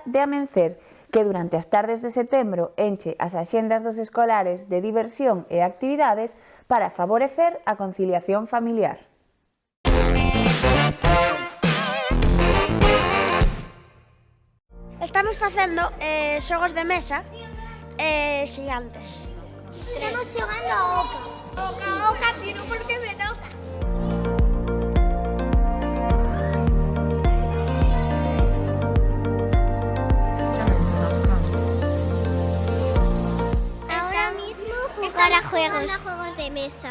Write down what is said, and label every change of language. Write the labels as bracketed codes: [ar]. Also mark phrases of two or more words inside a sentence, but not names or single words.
[gl] de Amencer, que durante as tardes de setembro enche as axendas dos escolares de diversión e actividades para favorecer a conciliación familiar. Estamos facendo xogos de mesa xigantes. Estamos xogando a oca. Oca, tiro porque me toca. [es] Ahora mismo jugar a juegos de mesa.